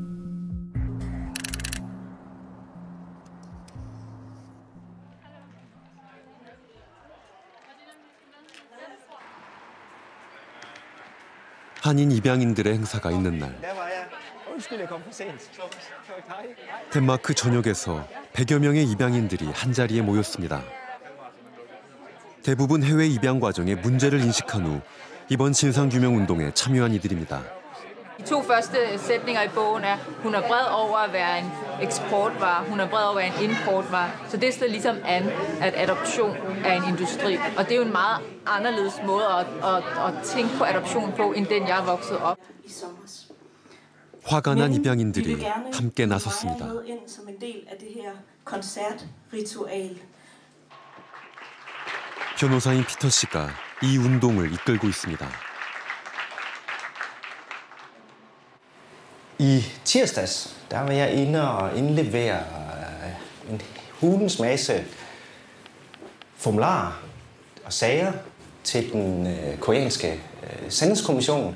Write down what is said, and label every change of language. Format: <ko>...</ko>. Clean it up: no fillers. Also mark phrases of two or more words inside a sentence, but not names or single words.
<ko>한인 입양인들의 행사가 있는 날, 덴마크 전역에서 100여 명의 입양인들이 한자리에 모였습니다. 대부분 해외 입양 과정의 문제를 인식한 후 이번 진상규명운동에 참여한 이들입니다.</ko> <da>De to første sætninger i bogen er, hun er vred over at være en eksportvare, hun er vred over at være en importvare. Så det står ligesom an, at adoption er en industri. Og det er jo en meget anderledes måde at tænke på adoption på, end den jeg er vokset op.</da> <ko>화가 난 입양인들이 함께 나섰습니다. 변호사인 피터 씨가 이 운동을 이끌고 있습니다.</ko> <da>I tirsdags, der var jeg inde og indlevere en hulens masse formularer og sager til den koreanske sandhedskommission.</da>